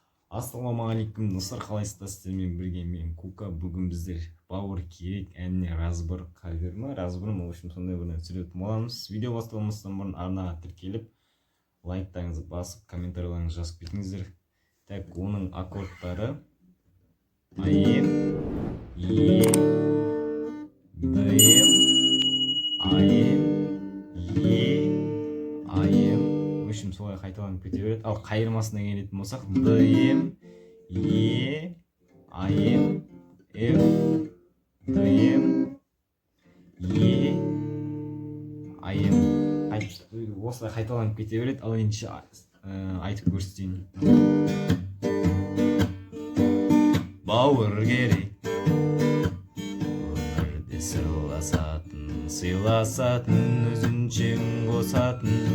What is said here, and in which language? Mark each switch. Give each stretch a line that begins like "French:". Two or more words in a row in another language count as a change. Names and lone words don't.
Kazakh: Ассалаумағалейкум, достар, қалайсыздар? Сіздермен бірге мен, Кука. Бүгін біздер «Бауыр керек» әніне разбор кавер ма, разбор ма,
Russian: в общем,
Kazakh: сондай бір нәрсе түсіретін боламыз. Видео басталмастан бұрын арнаға тіркеліп, лайктарыңызды басып, комментарияларыңызды жазып кетіңіздер. Так, оның аккордтары А М, Е, Д М, А М, Е, А М.
Russian: В общем,
Kazakh: солай қайталанып кете береді. Ал қайырмасына келетін болсақ, Д М, Е, А М, Ф, Д М, Е, А М. Қайт-, осылай қайталанып кете береді. Ал ендеше, а, ә, айтып көрсетейін. Бауыр керек, өмірде сырласатын, сыйласатын, өзінше үн қосатын.